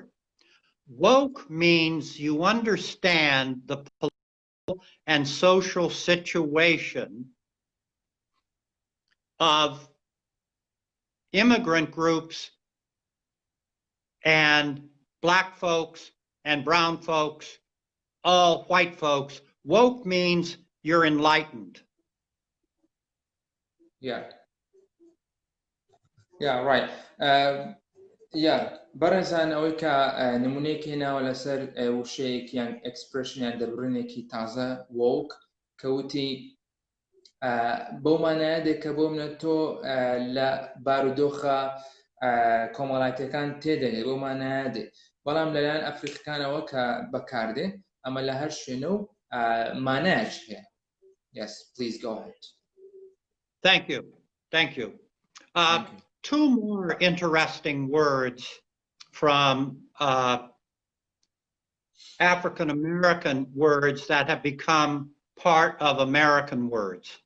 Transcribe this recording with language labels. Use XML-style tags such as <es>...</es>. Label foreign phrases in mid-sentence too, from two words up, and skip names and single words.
<en>Woke means you understand the political and social situation of immigrant groups and black folks and brown folks, all white folks. Woke means you're enlightened. yeah, yeah, right.</en> <ckb>بەڕێزان ئەوەی کە نمونەیەک هێناوە لەسەر وشەیەک یان ئەکسپرشنیان دەبڕینێکی تازە وۆک کەوتی بەو مانایە دێک کە بۆ منە تۆ لە بارودۆخە کۆمەڵایەتەکان تێدەگەی بۆ مانایە دێ بەڵام لەلایەن ئەفریقەکانەوە کە بەکاردێ ئەمە لە هەر شوێنە و مانایەک هەیە.</ckb> <en>Yes, please go ahead. Thank you. Thank you. Two more interesting words from African American words that have become part of American words.</en>